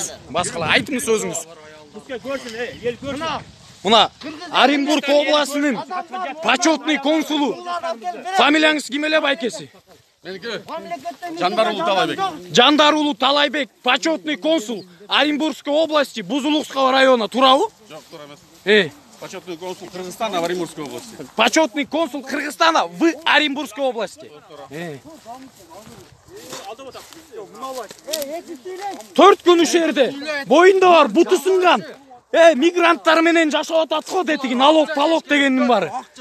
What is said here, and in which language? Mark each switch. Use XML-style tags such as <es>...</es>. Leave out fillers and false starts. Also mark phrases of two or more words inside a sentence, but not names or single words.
<ky>Башкалар айтыңыз өзүңүз. Мына Оренбург областынын</ky> <ru>почетный консулу.</ru> <ky>Фамилияңыз ким эле байкеси? Меники Жандарулуу Талайбек.</ky> <ru>Жандарулуу Талайбек, почетный консул Оренбургской области, Бузулукского района, туурабы?</ru> <ky>Жок, туура эмес.</ky> <ru>Почетный консул Кыргызстана в Оренбургской области. Почетный консул Кыргызстана в Оренбургской области.</ru> <ky>4 күн ушул жерде боюнда бар, буту сынган. Мигранттар менен жашап атат го детиги, налог дегендин баары.</ky>